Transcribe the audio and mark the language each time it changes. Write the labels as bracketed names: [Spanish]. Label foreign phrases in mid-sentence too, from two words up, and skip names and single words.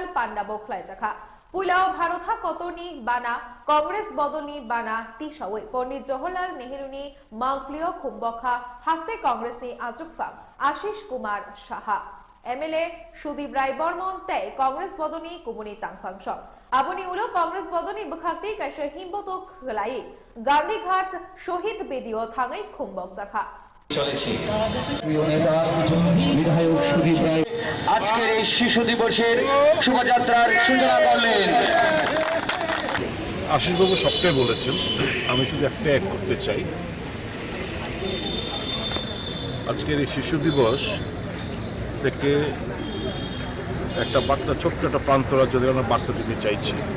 [Kok Borok] पांडा बोखलायजाखा पुलाव भारतहा कतनी बाना कांग्रेस बदलनी बाना तिसावे पंडित जवाहरलाल नेहरूनी मांगफ्लियो खुम्बखा हास्ते कांग्रेस नि आजुकफाम आशीष कुमार साहा एमएलए सुदीप राय बर्मन तै कांग्रेस बदलनी कुमुनी तांगफांग आबनी उलो कांग्रेस बदलनी बखाक्ति कैसे हिम्बतो खलाई गांधीघाट शहीद बेदियो थांगै खुम्बक जाखा [Bangla] আজকের এই শিশু দিবসের শোভাযাত্রার সূচনা করলেন। আশিসবাবু সবটাই বলেছেন, আমি শুধু একটা অ্যাড করতে চাই। আজকের এই শিশু দিবস থেকে একটা বার্তা, ছোট্ট একটা প্রান্তরা যদি আমরা বার্তা দিতে চাইছি।